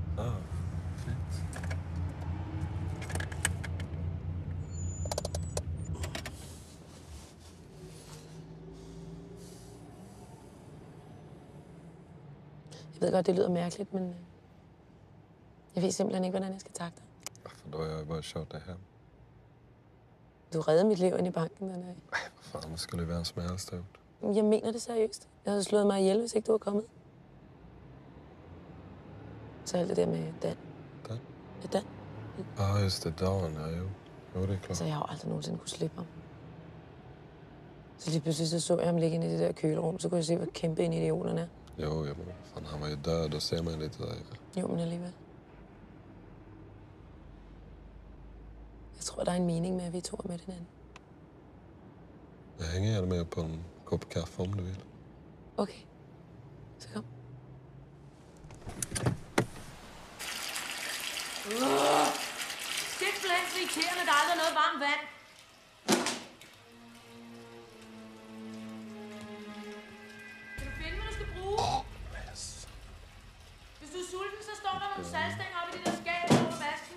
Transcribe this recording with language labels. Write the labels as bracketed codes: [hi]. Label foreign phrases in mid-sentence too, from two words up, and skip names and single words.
[da] Jeg ved godt, det lyder mærkeligt, men jeg ved simpelthen ikke, hvordan jeg skal takke dig. [sv] För då har jag ju bara kört dig hem. [da] Du reddede mit liv ind i banken den dag. [sv] Vad fan, det skulle ju vem som helst ha gjort. [da] Jeg mener det seriøst. Jeg havde slået mig ihjel, hvis ikke du var kommet. Så alt det der med Dan. Dan? Ja, Dan. [sv] Ja, just det. Dan, ja, jo. Jo, det är klart. [da] Så jeg har jo aldrig nogensinde kunne slippe ham. Så lige pludselig så jeg ham ligge inde i det der kølerum, så kunne jeg se, hvor kæmpe en idiot han er. [sv] Jo, men fan, han var ju död. Då ser man lite där. [da] Jo, men alligevel. Jeg tror, der er en mening med, at vi to er med hinanden. [sv] Jag hänger gärna med på en kopp kaffe om du vill. [da] Okay. Så kom. Simpelthen så irriterende, der er aldrig noget varmt vand. Kan du finde, hvad du skal bruge? Hvis du er sulten, så står der nogle saltstænger oppe i det der skab over vasken.